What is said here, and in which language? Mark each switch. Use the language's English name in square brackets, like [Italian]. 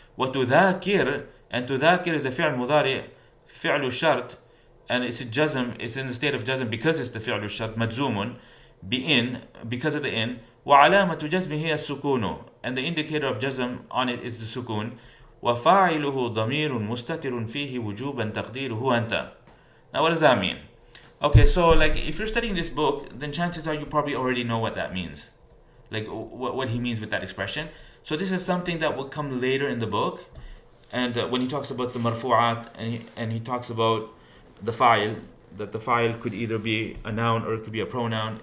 [English] وتذاكر, and تذاكر is the [Arabic] فعل مضارع فعل الشرط, [English] and it's a jazm, it's in the state of jazm because it's the [Arabic] فعل الشرط مجزوم بإن, [English] because of the in. [Arabic] وعلامة جزمه السكون, [English] and the indicator of jazm on it is the sukun. [Arabic] وفاعله ضمير مستتر فيه وجوبا تقديره أنت. [English] Now what does that mean? Okay, so like if you're studying this book, then chances are you probably already know what that means, like what he means with that expression. So this is something that will come later in the book, And when he talks about the marfu'at, and he talks about the fa'il, that the fa'il could either be a noun or it could be a pronoun.